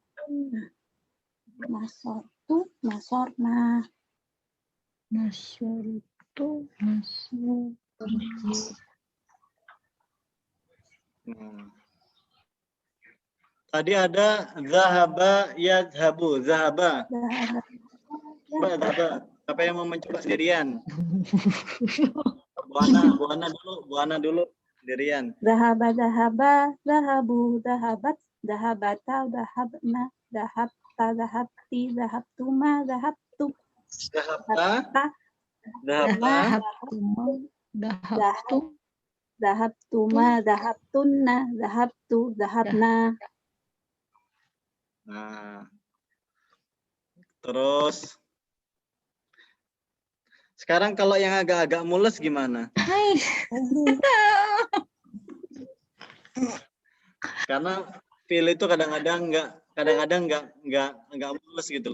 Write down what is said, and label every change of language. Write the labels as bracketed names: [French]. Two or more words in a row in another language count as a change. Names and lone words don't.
[Arabic] نصرت، نصرنا. نصرت. نصرت. [Indonesian] Tadi ada [Arabic] ذهب يذهب, [Indonesian] zahaba. [Arabic] Zahaba. [Indonesian] Siapa yang mau mencoba sendirian? Buana dulu sendirian. [Arabic] ذهب، ذهب، ذهبوا, ذهبت، ذهبتا، ذهبنا، ذهبت، ذهبت، ذهبتما، ذهبت. Zahabta. Dahabtu. ذهبتما، ذهبتن، ذهبت، ذهبنا. [Indonesian] Nah. Terus sekarang kalau yang agak-agak mules gimana? Karena feel itu kadang-kadang nggak mules gitu.